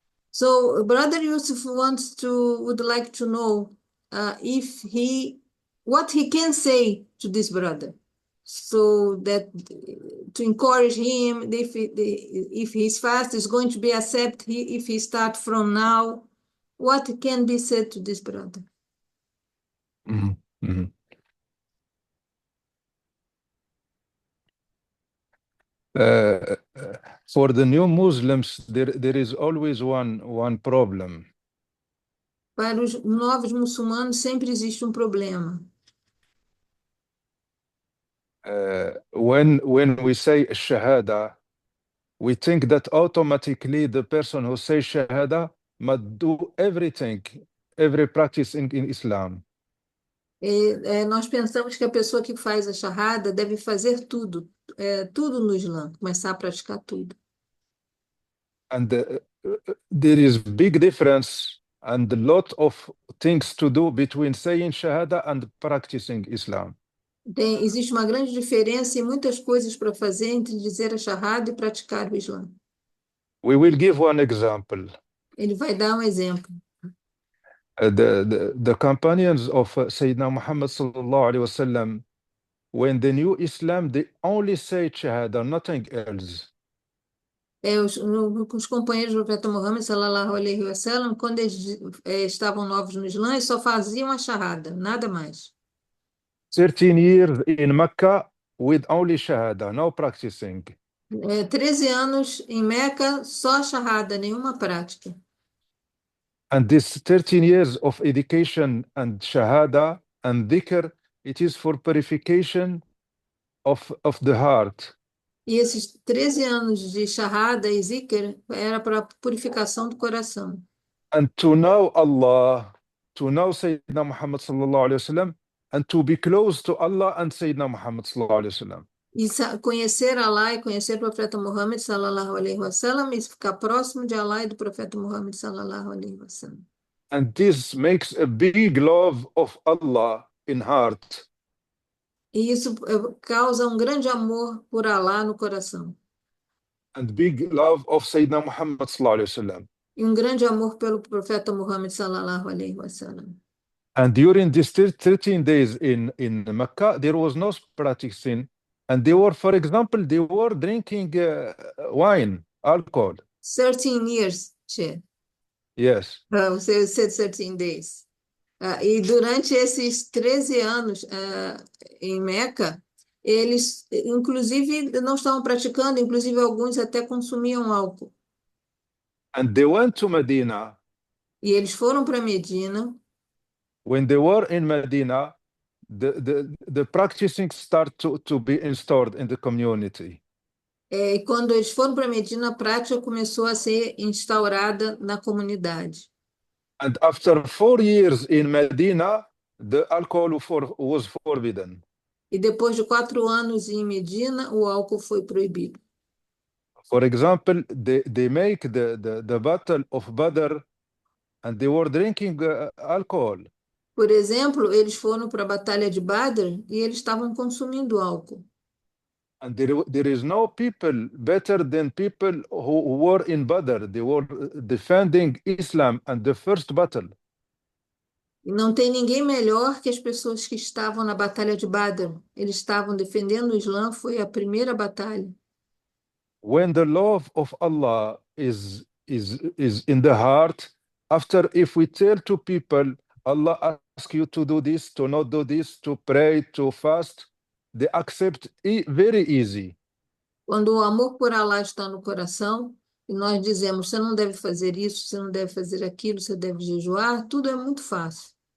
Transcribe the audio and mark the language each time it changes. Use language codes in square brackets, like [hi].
[en] So Brother Yusuf would like to know if what he can say to this brother, so that to encourage him if his fast is going to be accepted, if he start from now, what can be said to this brother? Mhm. Mhm. Uh, for the new Muslims, there is always one problem. [pt] Para os novos muçulmanos sempre existe um problema. [en] When we say Shahada, we think that automatically the person who says Shahada must do everything, every practice in Islam. [pt] Nós pensamos que a pessoa que faz a charrada deve fazer tudo, tudo no Islã, começar a praticar tudo. [en] And there is big difference and a lot of things to do between saying Shahada and practicing Islam. [pt] Existe uma grande diferença e muitas coisas para fazer entre dizer a charrada e praticar o Islã. [en] We will give one example. [pt] Ele vai dar um exemplo. [en] The companions of Sayyidina Muhammad sallallahu alaihi wasallam, when they knew Islam, they only say Shahada, nothing else. [pt] Os companheiros do profeta Muhammad, sallallahu alaihi wasallam, quando eles estavam novos no Islã, eles só faziam a charrada, nada mais. [en] 13 years in Mecca with only Shahada, no practicing. [pt] 13 anos em Meca, só a charrada, nenhuma prática. [en] And this 13 years of education and Shahada and Dhikr, it is for purification of the heart. [pt] E esses 13 anos de charrada e zikr era para purificação do coração. [en] And to know Allah, to know Sayyidina Muhammad sallallahu alayhi wasallam, and to be close to Allah and Sayyidina Muhammad sallallahu alayhi wasallam. [pt] E conhecer Allah e conhecer o profeta Muhammad sallallahu alaihi wasallam e ficar próximo de Allah e do profeta Muhammad sallallahu alaihi wasallam. [en] And this makes a big love of Allah in heart. [pt] E isso causa um grande amor por Allah no coração. [en] And big love of Sayyidina Muhammad sallallahu alayhi wasallam. [pt] E um grande amor pelo profeta Muhammad sallallahu alaihi wasallam. [en] And during these 13 days in Mecca, there was no practicing. And they were, for example, they were drinking wine, alcohol. 13 years, Che. Yes. [pt] Você [en] said 13 days. [pt] E durante esses 13 anos em Meca, Eles, inclusive, não estavam praticando, inclusive alguns até consumiam álcool. [en] And they went to Medina. [pt] E eles foram para Medina. [en] When they were in Medina, the practicing start to be installed in the community. [pt] E quando eles foram para Medina, a prática começou a ser instaurada na comunidade. [en] And after 4 years in Medina, the alcohol was forbidden. [pt] E depois de 4 anos em Medina, o álcool foi proibido. [en] For example, they make the battle of Badr and they were drinking alcohol. [pt] Por exemplo, eles foram para a Batalha de Badr e eles estavam consumindo álcool. [en] And there is no people better than people who were in Badr. They were defending Islam and the first battle. [pt] E não tem ninguém melhor que as pessoas que estavam na Batalha de Badr. Eles estavam defendendo o Islã, foi a primeira batalha. [en] When the love of Allah is in the heart, after if we tell to people, Allah asks you to do this, to not do this, to pray, to fast, they accept very easy. [pt] Quando o amor por Allah está no coração, e nós dizemos, você não deve fazer isso, você não deve fazer aquilo, você deve jejuar, tudo é muito fácil.